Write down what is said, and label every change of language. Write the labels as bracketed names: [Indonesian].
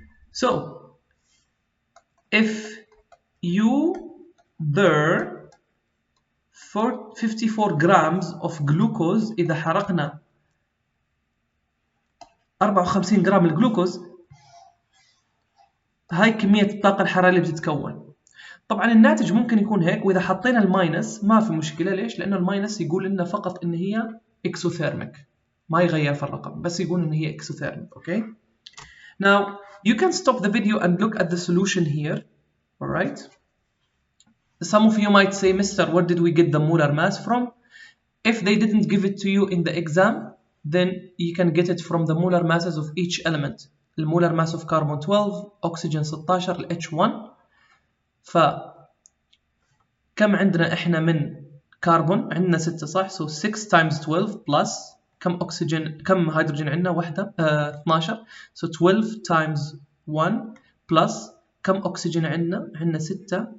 [English] So if you burn 54 grams of glucose, [Arabic] إذا حرقنا 54 جرام الجلوكوز, هاي كمية الطاقة الحرارية اللي بتتكون. طبعا الناتج ممكن يكون هيك, وإذا حطينا الماينس ما في مشكلة. ليش؟ لأنه الماينس يقول لنا فقط إن هي اكسوثيرميك. ما يغير في الرقم بس يقول إن هي exothermic. [English] Okay. Now you can stop the video and look at the solution here. All right. Some of you might say, Mister, where did we get the molar mass from? If they didn't give it to you in the exam, then you can get it from the molar masses of each element. The molar mass of carbon 12, oxygen 16, ال H1. [Arabic] فكم عندنا احنا من كربون؟ عندنا 6 صح؟ [English] So 6 times 12 plus [Arabic] كم هيدروجين عندنا؟ واحدة 12. [English] So 12 times 1 plus [Arabic] كم أكسجين عندنا؟ عندنا 6.